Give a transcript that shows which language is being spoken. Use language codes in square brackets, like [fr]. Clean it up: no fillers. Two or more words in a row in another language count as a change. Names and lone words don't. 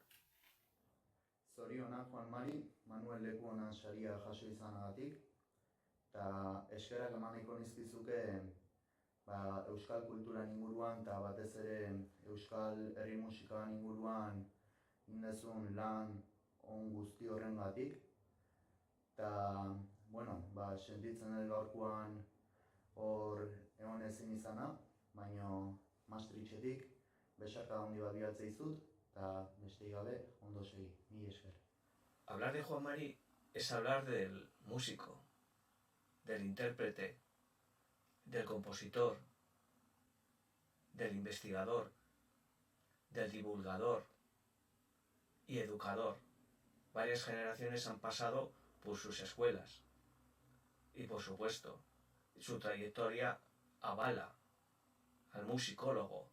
[eu] Zorionak, Juan Mari, Manuel Lekuonan saria jaso izanagatik, eta eskerak eman nahiko nizkizuke euskal kulturan inguruan eta batez ere euskal herri musikan inguruan indezun lan on guzti horrengatik. Eta, bueno, sentitzen dut gaurkoan hor egon ezin izana, baina Maastrichtetik besarka handi bat bilatzea izut, eta besterik gabe ondo segi, mila esker. [es] Hablar de Juan Mari es hablar del músico, del intérprete, del compositor, del investigador, del divulgador y educador. Varias generaciones han pasado por sus escuelas y, por supuesto, su trayectoria avala al musicólogo.